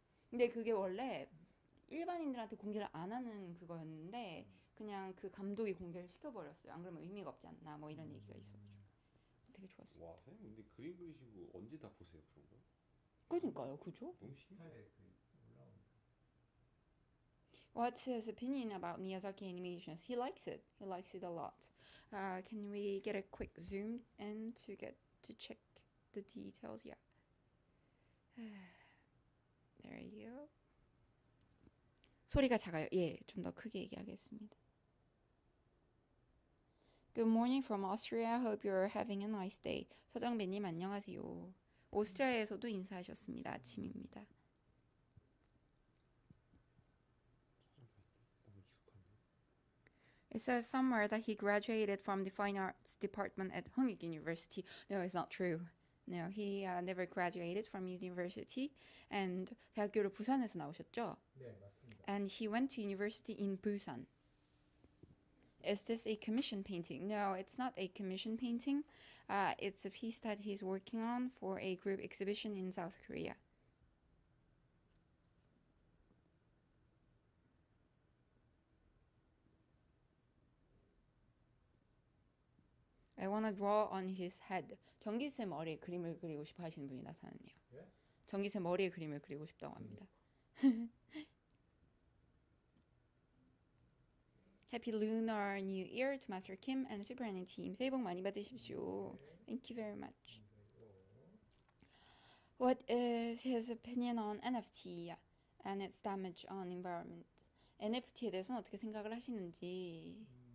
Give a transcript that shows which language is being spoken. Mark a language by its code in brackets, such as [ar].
[ko] 근데 그게 원래 일반인들한테 공개를 안 하는 그거였는데 그냥 그 감독이 공개를 시켜버렸어요. 안 그러면 의미가 없지 않나 뭐 이런 얘기가 있어가지고 되게 좋았습니다. 와, 선생님 근데 그림 그리시고 언제 다 보세요 그런 거? 그러니까요, 그죠? 너무 신기해. 스타에 올라오는. [en] What's his opinion about Miyazaki animations? He likes it. He likes it a lot. Can we get a quick zoom in to get to check the details? Yeah. There you go. [ko] 소리가 작아요. 예, 좀 더 크게 얘기하겠습니다. [en] Good morning from Austria. Hope you're having a nice day. [ko] 서정배님 안녕하세요. 오스트리아에서도 인사하셨습니다. 아침입니다. 너무 익숙한데. [en] It says somewhere that he graduated from the Fine Arts Department at Hongik University. No, it's not true. No, he never graduated from university. [ko] And 대학교를 부산에서 나오셨죠? 네, 맞습니다. [en] And he went to university in Busan. Is this a commission painting? No, it's not a commission painting. It's a piece that he's working on for a group exhibition in South Korea. I want to draw on his head. [ko] 정기쌤 머리에 그림을 그리고 싶어 하시는 분이 나타났네요. 예? 정기쌤 머리에 그림을 그리고 싶다고 합니다. [en] Happy Lunar New Year to Master Kim and Super Annie team. [ko] 새해 복 많이 받으십시오. [en] Thank you very much. What is his opinion on NFT and its damage on environment? [ko] NFT에 대해서는 어떻게 생각을 하시는지.